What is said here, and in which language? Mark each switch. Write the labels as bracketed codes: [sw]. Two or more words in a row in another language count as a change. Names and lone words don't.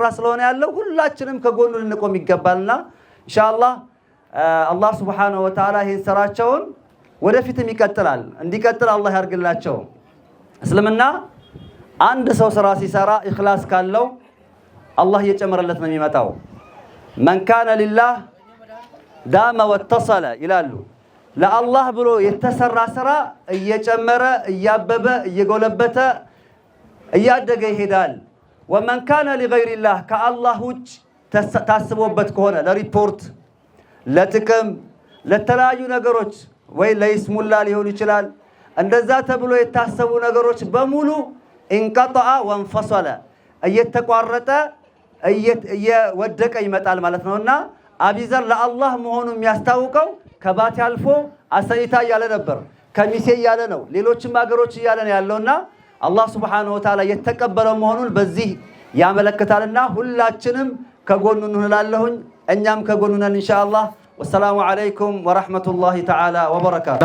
[am] ስለሆነ ያለው ሁላችንም ከጎኑ ልንቆም ይገባልና ኢንሻአላህ አላህ [ar] سبحانه وتعالى [am] ይሄን ስራቸውን ወደፊትም ይቀጥላል እንዲቀጥል አላህ ያርግላቸው እስልምና አንድ ሰው ስራ ሲሰራ ኢኽላስ ካለው አላህ እየጨመረለት ነው የሚመጣው [ar] من كان لله دام واتصل [am] ይላሉ ለአላህ ብሎ የተሰራ ስራ እየጨመረ እያበበ እየጎለበተ እያደገ ይሄዳል [ar] ومن كان لغير الله [am] ከአላህ ውጭ ታስቦበት ከሆነ ለሪፖርት ለጥቅም ለተለያዩ ነገሮች ወይ ለይስሙላ ሊሆን ይችላል እንደዛ ተብሎ የታሰቡ ነገሮች በሙሉ [ar] انقطع وانفصل [am] እየተቋረጠ እየወደቀ ይመጣል ማለት ነውና አቢዘር ለአላህ መሆኑን የሚያስታውቀው ከባቲ አልፎ አሰይታ ያለ ነበር ከሚሴ ያለ ነው ሌሎችም ሀገሮች ያለ ነው ያለውና አላህ [ar] سبحانه وتعالى [am] የተቀበለው መሆኑን በዚህ ያመለክታልና ሁላችንም ከጎኑ እንላለሁኝ እኛም ከጎኑ ነን ኢንሻአላህ [ar] والسلام عليكم ورحمة الله تعالى وبركاته